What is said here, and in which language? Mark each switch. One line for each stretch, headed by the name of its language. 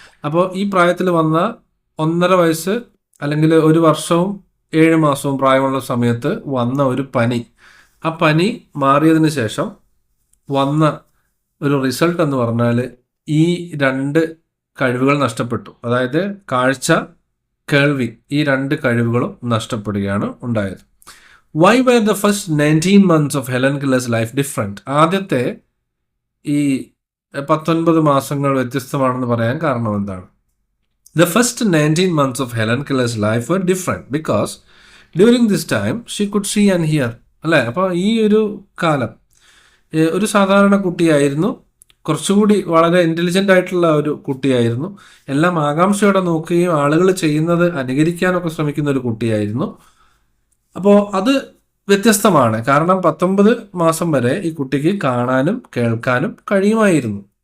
Malayalam: അപ്പോൾ ഈ പ്രായത്തിൽ വന്ന 1.5 വയസ്സ് അല്ലെങ്കിൽ ഒരു വർഷവും 7 മാസവും പ്രായമുള്ള സമയത്ത് വന്ന ഒരു പനി, ആ പനി മാറിയതിന് ശേഷം വന്ന ഒരു റിസൾട്ട് എന്ന് പറഞ്ഞാൽ ഈ 2 കഴിവുകൾ നഷ്ടപ്പെട്ടു. അതായത് കാഴ്ച, കേൾവി, ഈ 2 കഴിവുകളും നഷ്ടപ്പെടുകയാണ് ഉണ്ടായത്.
English: Why were the first 19 months of Helen Keller's life different?
Malayalam: ആദ്യത്തെ ഈ 19 മാസങ്ങൾ വ്യത്യസ്തമാണെന്ന് പറയാൻ കാരണം എന്താണ്?
English: The first 19 months of Helen Keller's life were different because during this time she could see and hear.
Malayalam: അല്ലേ? അപ്പോൾ ഈ ഒരു കാലം ഒരു സാധാരണ കുട്ടിയായിരുന്നു, കുറച്ചുകൂടി വളരെ ഇൻ്റലിജൻ്റ് ആയിട്ടുള്ള ഒരു കുട്ടിയായിരുന്നു, എല്ലാം ആകാംക്ഷയോടെ നോക്കുകയും ആളുകൾ ചെയ്യുന്നത് അനുകരിക്കാനൊക്കെ ശ്രമിക്കുന്ന ഒരു കുട്ടിയായിരുന്നു. അപ്പോൾ അത് വ്യത്യസ്തമാണ്. കാരണം 19 മാസം വരെ ഈ കുട്ടിക്ക് കാണാനും കേൾക്കാനും കഴിയുമായിരുന്നു.